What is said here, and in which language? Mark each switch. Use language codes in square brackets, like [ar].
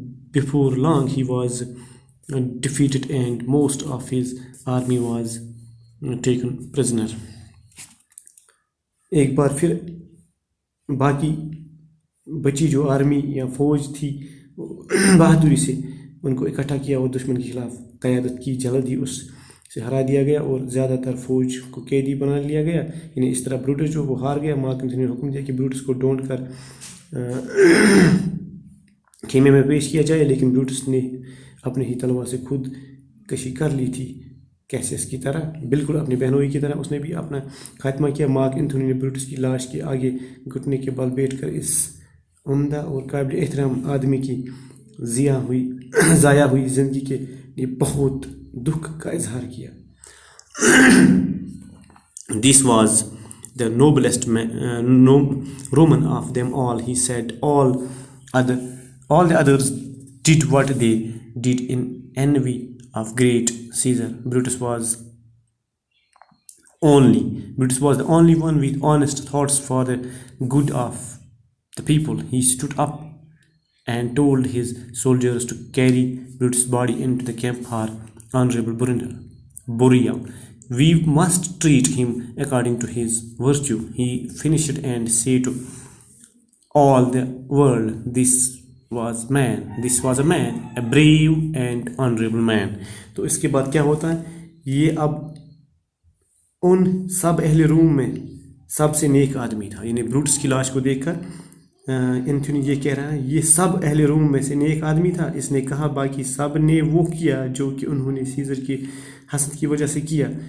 [en] Before long he was defeated and most of his army was taken prisoner. [ur] ایک بار پھر باقی بچی جو آرمی یا فوج تھی بہادری سے ان کو اکٹھا کیا اور دشمن کے خلاف قیادت کی. جلد ہی اس سے ہرا دیا گیا اور زیادہ تر فوج کو قیدی بنا لیا گیا. یعنی اس طرح بروٹس جو وہ ہار گیا. مارک اینتھونی نے حکم دیا کہ بروٹس کو ڈھونڈ کر خیمے میں پیش کیا جائے لیکن بروٹس نے اپنے ہی تلوار سے خود کشی کر لی تھی کیسیس کی طرح بالکل اپنی بہنوئی کی طرح. اس نے بھی اپنا خاتمہ کیا. مارک اینتھونی نے بروٹس کی لاش کے آگے گھٹنے کے بل بیٹھ کر اس عمدہ اور قابل احترام آدمی کی ضائع ہوئی زندگی کے لیے بہت دکھ کا اظہار کیا. [en] This was the noblest Roman of them all. He said all the others did what they did in envy of great Caesar. Brutus was the only one with honest thoughts for the good of the people. He stood up and told his soldiers to carry Brutus' body into the camp for honorable burial. We must treat him according to his virtue. He finished and said to all the world, this was a man, a brave and honorable man. [ur] تو اس کے بعد کیا ہوتا ہے یہ اب ان سب اہل روم میں سب سے نیک آدمی تھا. یعنی بروٹس کی لاش کو دیکھ کر اینتھونی یہ کہہ رہا ہے یہ سب اہل روم میں سے نیک آدمی تھا. اس نے کہا باقی سب نے وہ کیا جو کہ انہوں نے سیزر کی حسد کی وجہ سے کیا.